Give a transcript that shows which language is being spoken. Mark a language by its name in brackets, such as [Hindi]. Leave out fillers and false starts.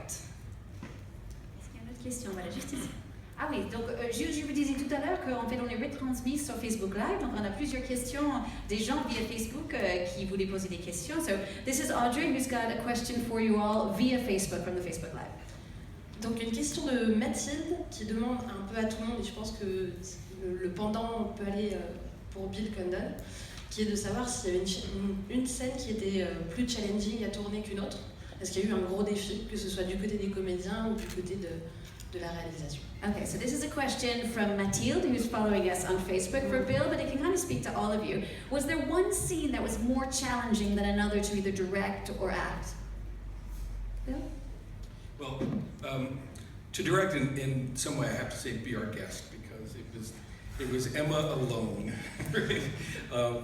[French] Est-ce qu'il y a une autre question? Voilà, juste ici. Ah oui, donc je vous disais tout à l'heure qu'en fait on est retransmis sur Facebook Live, donc on a plusieurs questions des gens via Facebook qui voulaient poser des questions. [English] So this is Audrey who's got a question for you all via Facebook from the Facebook Live. [French] Donc une question de Mathilde qui demande un peu à tout le monde, et je pense que le pendant peut aller pour Bill Condon, qui est de savoir s'il y avait une scène qui était plus challenging à tourner qu'une autre. Est-ce qu'il y a eu un gros défi, que ce soit du côté des comédiens ou du côté de la réalisation? [English] Okay, so this is a question from Mathilde, who's following us on Facebook for Bill, but it can kind of speak to all of you. Was there one scene that was more challenging than another to either direct or act? Bill? Well, to direct in some way, I have to say be our guest, because it was Emma alone, right?